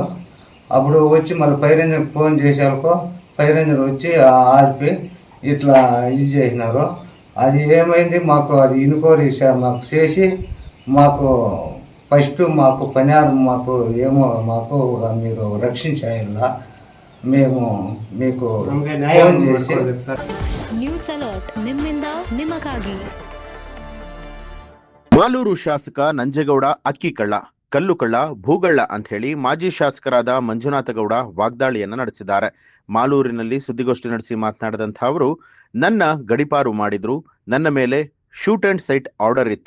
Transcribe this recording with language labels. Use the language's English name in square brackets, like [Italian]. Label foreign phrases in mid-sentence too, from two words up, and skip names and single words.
[Telugu] అప్పుడు వచ్చి మళ్ళీ ఫైర్ ఇంజన్కి ఫోన్ చేసేందుకు ఫైర్ ఇంజన్ వచ్చి ఆర్పి ఇట్లా ఇది చేసినారు. అది ఏమైంది మాకు అది ఇన్క్వైరీ మాకు చేసి మాకు ఫస్ట్ మాకు పనిహారం మాకు ఏమో మాకు మీరు రక్షించాలా, మేము మీకు ఫోన్ చేసి [Kannada] ನ್ಯೂಸ್ ಅಲರ್ಟ್ ನಿಮ್ಮಿಂದ ನಿಮಗಾಗಿ. ಮಾಲೂರು ಶಾಸಕ ನಂಜೇಗೌಡ ಅಕ್ಕಿ ಕಳ್ಳ, ಕಲ್ಲು ಕಳ್ಳ, ಭೂಗಳ್ಳ ಅಂತ ಹೇಳಿ ಮಾಜಿ ಶಾಸಕರಾದ ಮಂಜುನಾಥ ಗೌಡ ವಾಗ್ದಾಳಿಯನ್ನ ನಡೆಸಿದ್ದಾರೆ. ಮಾಲೂರಿನಲ್ಲಿ ಸುದ್ದಿಗೋಷ್ಠಿ ನಡೆಸಿ ಮಾತನಾಡಿದಂಥ ಅವರು, ನನ್ನ ಗಡಿಪಾರು ಮಾಡಿದ್ರು, ನನ್ನ ಮೇಲೆ ಶೂಟ್ ಅಂಡ್ ಸೈಟ್ ಆರ್ಡರ್ ಇತ್ತು.